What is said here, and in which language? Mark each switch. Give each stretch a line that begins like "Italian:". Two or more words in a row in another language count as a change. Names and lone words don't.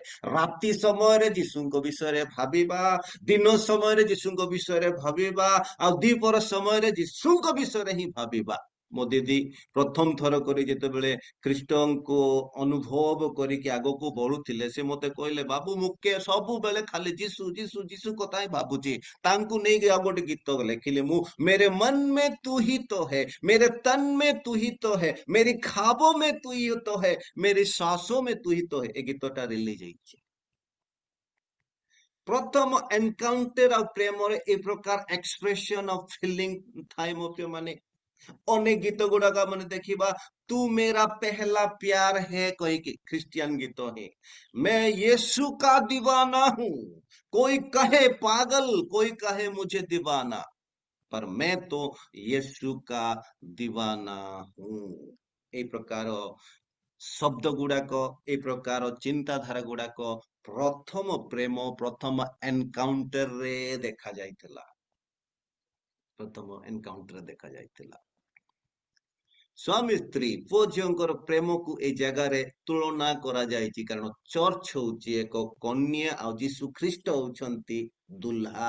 Odia: ରାତି ସମୟରେ ଯୀଶୁଙ୍କ ବିଷୟରେ ଭାବିବା, ଦିନ ସମୟରେ ଯୀଶୁଙ୍କ ବିଷୟରେ ଭାବିବା, ଆଉ ଦ୍ୱିପହର ସମୟରେ ଯୀଶୁଙ୍କ ବିଷୟରେ ହିଁ ଭାବିବା। ମୋ ଦିଦି ପ୍ରଥମ ଥର କରି ଯେତେବେଳେ ଖ୍ରୀଷ୍ଟଙ୍କୁ ଅନୁଭବ କରିକି ଆଗକୁ ବଢୁଥିଲେ, ସେ ମତେ କହିଲେ, ବାବୁ ମୁଁ ସବୁବେଳେ ଖାଲି ଯୀଶୁ କଥା ହିଁ ଭାବୁଛି। ତାଙ୍କୁ ନେଇକି ଆଉ ଗୋଟେ ଗୀତ ଲେଖିଲେ ମୁଁ,
Hindi: मेरे मन में तू ही तो है, मेरे तन में तू ही तो है, मेरी ख्वाबों में तू ही तो है, मेरी सांसों में तू ही तो है।
Odia: ଏ ଗୀତଟା ରିଲିଜ ହେଇଛି। ପ୍ରଥମ ଏନକାଉଣ୍ଟର ଆଉ ପ୍ରେମରେ ଏ ପ୍ରକାର
English: expression of feeling
Odia: ଥାଏ ମୋ ପ୍ରିୟ ମାନେ। ଅନେକ ଗୀତ ଗୁଡାକ ମାନେ ଦେଖିବା,
Hindi: तू मेरा पहला प्यार है
Odia: କହିକି ଖ୍ରୀଷ୍ଟିଆନ ଗୀତ ହିଁ।
Hindi: मैं यीशु का दीवाना हूं, कोई कहे पागल, कोई कहे मुझे दीवाना, पर मैं तो यीशु का दीवाना हूं।
Odia: এই ପ୍ରକାର ଶବ୍ଦ ଗୁଡାକ, এই ପ୍ରକାର ଚିନ୍ତାଧାରା ଗୁଡାକ ପ୍ରଥମ ପ୍ରେମ, ପ୍ରଥମ ଏନକାଉଣ୍ଟରରେ ଦେଖା ଯାଇଥିଲା। ସ୍ୱାମୀ ସ୍ତ୍ରୀ, ପୁଅ ଝିଅଙ୍କର ପ୍ରେମକୁ ଏଇ ଜାଗାରେ ତୁଳନା କରାଯାଇଛି, କାରଣ ଚର୍ଚ୍ଚ ହଉଛି ଏକ କନ୍ୟା ଆଉ ଯୀଶୁ ଖ୍ରୀଷ୍ଟ ହଉଛନ୍ତି ଦୁଲ୍ହା।